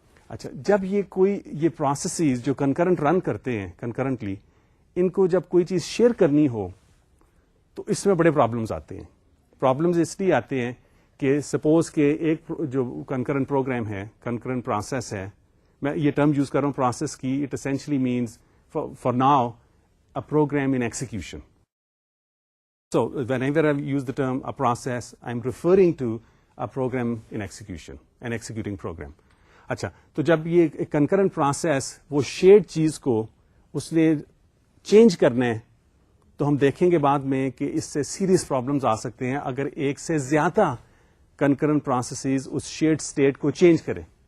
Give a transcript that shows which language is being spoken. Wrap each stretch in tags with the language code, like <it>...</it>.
<ur>اچھا, جب یہ پروسیسز جو کنکرنٹ رن کرتے ہیں کنکرنٹلی, ان کو جب کوئی چیز شیئر کرنی ہو تو اس میں بڑے پرابلمز آتے ہیں. پرابلمز اس لیے آتے ہیں کہ سپوز کہ ایک جو کنکرنٹ پروگرام ہے, کنکرنٹ پروسیس ہے, میں یہ ٹرم یوز کر رہا ہوں پروسیس کی,</ur> <en>It essentially means for now a program in execution. So whenever I use the term a process, I'm referring to a program in execution, an executing program.</en> <ur>اچھا, تو جب یہ کنکرنٹ پروسیس وہ shared چیز کو اس نے change کرنا ہے تو ہم دیکھیں گے بعد میں کہ اس سے سیریس پرابلمز آ سکتے ہیں اگر ایک سے زیادہ کنکرنٹ پروسیسز اس شیئرڈ اسٹیٹ کو چینج کریں.</ur>